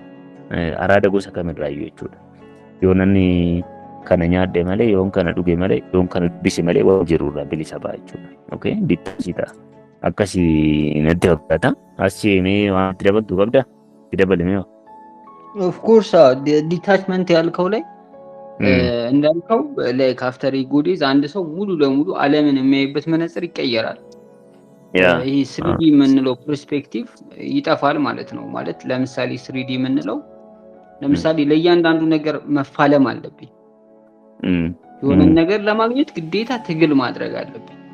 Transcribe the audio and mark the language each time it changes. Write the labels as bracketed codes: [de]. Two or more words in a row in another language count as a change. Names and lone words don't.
[om] Araada gosa kamirraayyuu jechuudha. Yoo namni kana nyaadhe malee, yoon kana dhuge malee, yoon kana dubbise malee waan jirurraa bilisa ba'a jechuudha. Okay? Dittaachii ta'a. Akkasii natti fakkaata. Asii mee waan itti dabaltu qabda? Itti dabalimee [en] Of course [am] ዲታችመንት ያልከው ላይ እንዳልከው [en] like after [am] ጉዲዝ አንድ ሰው ሙሉ ለሙሉ ዓለምን የሚያይበት መነጽር ይቀየራል። ይሄ ስሪዲ የምንለው ፐርስፔክቲቭ ይጠፋል ማለት ነው። ማለት ለምሳሌ ስሪዲ የምንለው ለምሳሌ ለእያንዳንዱ ነገር መፋለም አለብኝ። የሆነን ነገር ለማግኘት ግዴታ ትግል ማድረግ አለብኝ።